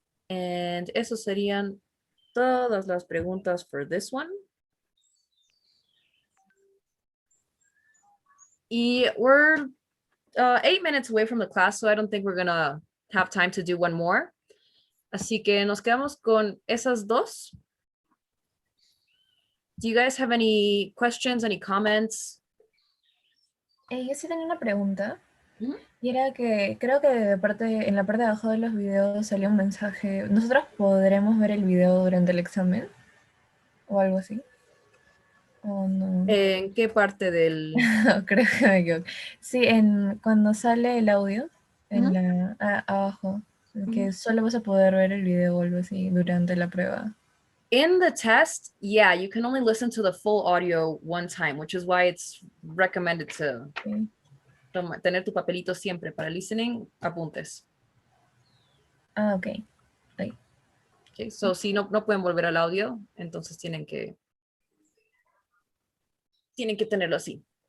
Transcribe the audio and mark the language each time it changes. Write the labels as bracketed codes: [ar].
[en] And [es] eso serían todas las preguntas [en] for this one. [es] Y [en] we're 8 minutes away from the class, so I don't think we're gonna have time to do one more. [es] Así que nos quedamos con esas dos. [en] Do you guys have any questions, any comments? [es] Yo sí tenía una pregunta. Y era que creo que en la parte de abajo de los videos salió un mensaje. ¿Nosotros podremos ver el video durante el examen? ¿O algo así? ¿O no? ¿En qué parte del...? Creo que me equivoco. Sí, cuando sale el audio, abajo, que solo vas a poder ver el video o algo así durante la prueba. [en] In the test, yeah, you can only listen to the full audio one time, which is why it's recommended to [es] tener tu papelito siempre para [en] listening, [es] apuntes. [en] Ok. Okay, so [es] si no pueden volver al audio, entonces tienen que tenerlo así.